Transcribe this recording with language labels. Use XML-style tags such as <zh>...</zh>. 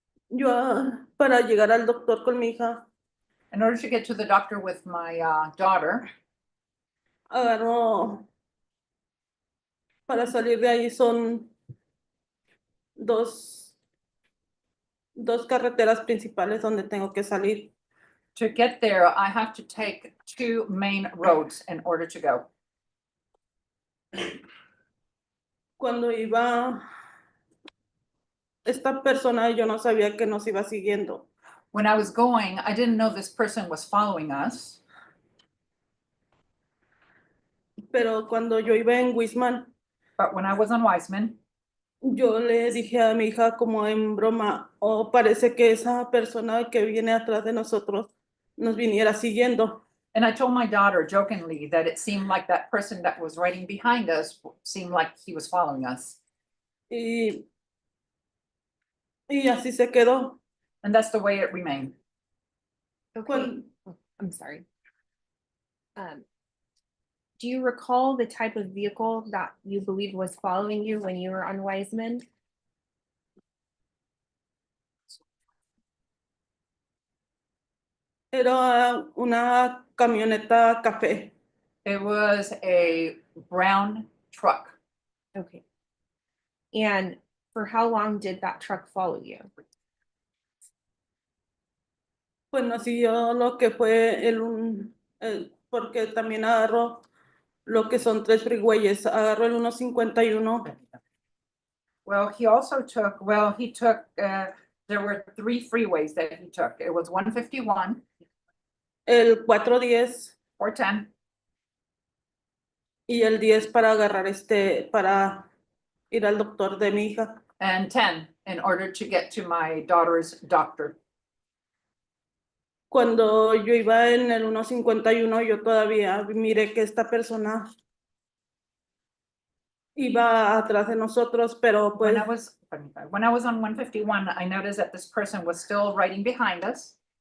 <es>Yo para llegar al doctor con mi hija,</es> <en>In order to get to the doctor with my daughter,</en> <es>agarro, para salir de ahí son dos carreteras principales donde tengo que salir.</es> <en>to get there, I have to take 2 main roads in order to go.</en> <es>Cuando iba esta persona, yo no sabía que nos iba siguiendo,</es> <en>When I was going, I didn't know this person was following us.</en> <es>pero cuando yo iba en Wisman,</es> <en>But when I was on Wiseman,</en> <es>yo le dije a mi hija como en broma, oh, parece que esa persona que viene atrás de nosotros nos viniera siguiendo.</es> <en>and I told my daughter jokingly that it seemed like that person that was riding behind us seemed like he was following us.</en> <es>Y así se quedó.</es> <en>And that's the way it remained. Okay.</en> <es>Cuando,</es> <en>I'm sorry. Do you recall the type of vehicle that you believed was following you when you were on Wiseman?</en> <es>era una camioneta café.</es> <en>It was a brown truck. Okay. And for how long did that truck follow you?</en> <es>Pues nos siguió lo que fue porque también agarró lo que son 3 freeways, agarró el 151,</es> <en>Well, he took, there were 3 freeways that he took. It was 151,</en> <es>el 410</es> <en>410,</en> <es>y el 10 para agarrar para ir al doctor de mi hija.</es> <en>and 10 in order to get to my daughter's doctor.</en> <es>Cuando yo iba en el 151, yo todavía miré que esta persona iba atrás de nosotros, pero pues</es> <en>When I was on 151, I noticed that this person was still riding behind us,</en>